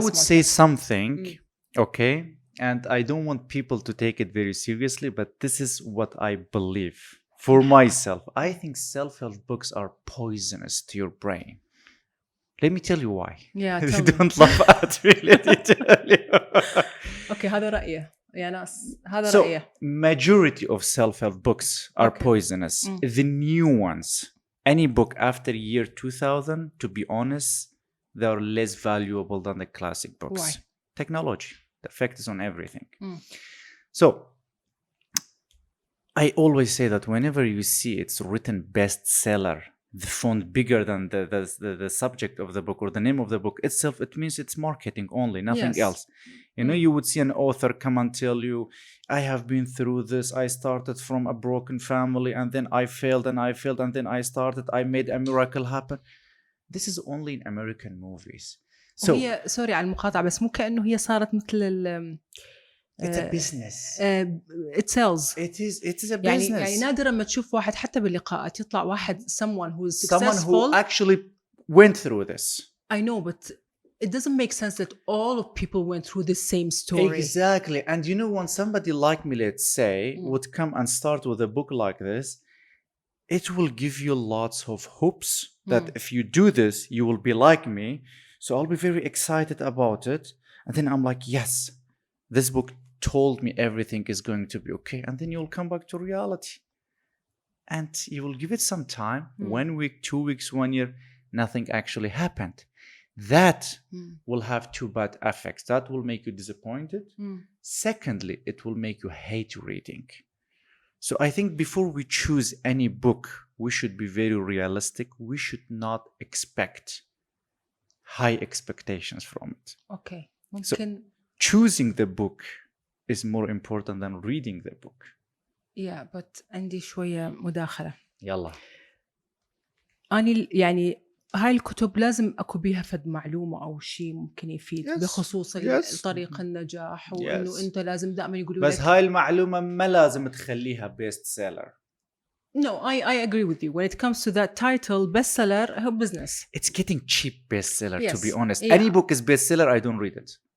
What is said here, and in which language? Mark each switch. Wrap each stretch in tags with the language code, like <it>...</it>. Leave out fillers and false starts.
<en>I would say something, okay, and I don't want people to take it very seriously, but this is what I believe for myself. I think self-help books are poisonous to your brain. Let me tell you why. Yeah, you don't laugh at me. Let me tell you.</en> <ar>Okay, هذا رأيه. يا ناس هذا</ar> <en>So,</en> <ar>رأيه.</ar> <en>majority of self-help books are poisonous. The new ones, any book after year 2000, to be honest, they are less valuable than the classic books. Why? Technology. The effect is on everything. So I always say that whenever you see it's written bestseller, the font bigger than the subject of the book or the name of the book itself, it means it's marketing only, nothing else. You know, you would see an author come and tell you, I have been through this. I started from a broken family and then I failed and then I started. I made a miracle happen. This is only in American movies. So</en> <ar>هي سوري على المقاطعة بس مو كأنه هي صارت مثل</ar> <en>it's a business. It sells. It is a business.</en> <ar>يعني نادرا ما تشوف واحد حتى باللقاءات يطلع واحد</ar> <en>someone who is someone successful. who actually went through this. I know, but it doesn't make sense that all of people went through the same story. Exactly. And you know, when somebody like me, let's say, would come and start with a book like this, it will give you lots of hopes that if you do this, you will be like me. So I'll be very excited about it. And then I'm like, yes, this book told me everything is going to be okay. And then you'll come back to reality. And you will give it some time, 1 week, 2 weeks, 1 year, nothing actually happened. That will have two bad effects. That will make you disappointed. Secondly, it will make you hate reading. So I think before we choose any book, we should be very realistic. We should not expect high expectations from it. Okay. So choosing the book is more important than reading the book. Yeah, but</en> <ar>عندي شوية مداخلة. يلا. أنا يعني هاي الكتب لازم أكو بيها فد معلومة أو شيء ممكن يفيد بخصوص طريق النجاح وإنه أنت لازم دائما يقولوا لك. بس هاي المعلومة ما لازم تخليها best seller.</ar> <en>No, I agree with you. When it comes to that title, bestseller,</en> <ar>هو</ar> <en>business. It's getting cheap bestseller, to be honest. Yeah. Any book is bestseller, I don't read it.</en>